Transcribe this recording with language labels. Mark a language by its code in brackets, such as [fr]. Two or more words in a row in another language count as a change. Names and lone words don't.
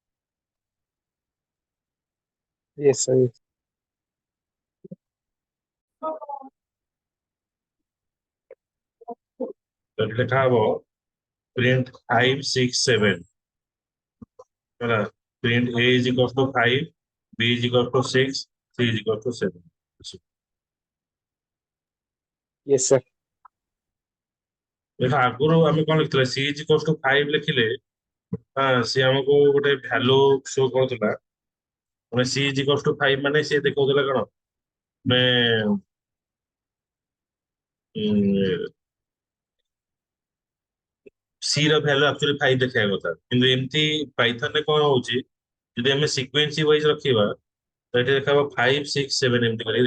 [en] Yes, sir. Yes. [or] ଏଠି ଲେଖା ହବ [en] print 5 6 7 ହେଲା print a is equals to 5 b is equals to 6 c is equals to 7 Yes, sir. [or] ଦେଖ ଆଗରୁ ଆମେ କଣ ଲେଖିଥିଲେ [en] c is equals to 5 [or] ଲେଖିଲେ ସେ ଆମକୁ ଗୋଟେ [en] value show [or] କରୁଥିଲା ମାନେ [en] c is equals to 5 [or] ମାନେ ସେ ଦେଖାଉଥିଲା କଣ ମାନେ c ର ଭ୍ୟାଲୁ ଆକ୍ଚୁଆଲି 5 ଦେଖାଇବା କଥା କିନ୍ତୁ ଏମିତି ପାଇଥନ ରେ କଣ ହଉଛି ଯଦି ଆମେ [en] sequence wise [or] ରଖିବା ତ ଏଠି ଦେଖାହବ 5 6 7 ଏମିତି କରି